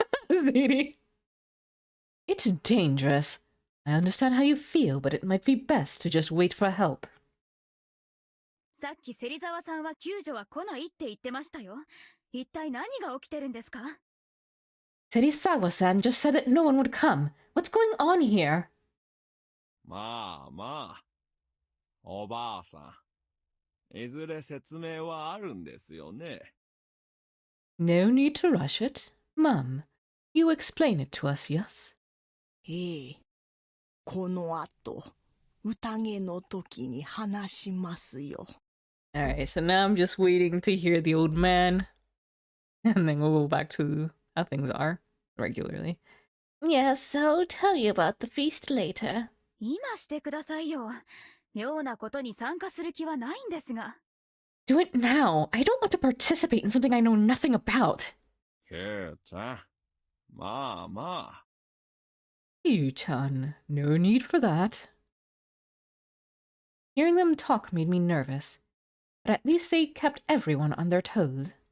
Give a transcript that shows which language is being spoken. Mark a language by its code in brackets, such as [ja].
[en] Ziti. It's dangerous. I understand how you feel, but it might be best to just wait for help. [ja] さっき芹沢さんは救助は来ないって言ってましたよ。一体何が起きてるんですか？ [en] Terisawa-san just said that no one would come. What's going on here? [ja] まあまあ、おばあさん。いずれ説明はあるんですよね。 [en] No need to rush it. Mum, you explain it to us, yes? [ja] ええ。この後、宴の時に話しますよ。 [en] Alright, so now I'm just waiting to hear the old man. And then we'll go back to how things are regularly. Yes, I'll tell you about the feast later. [ja] 今してくださいよ。妙なことに参加する気はないんですが。 [en] Do it now. I don't want to participate in something I know nothing about. [ja] ケイちゃん、まあまあ。 [en] Yu-chan, no need for that. Hearing them talk made me nervous, but at least they kept everyone on their toes.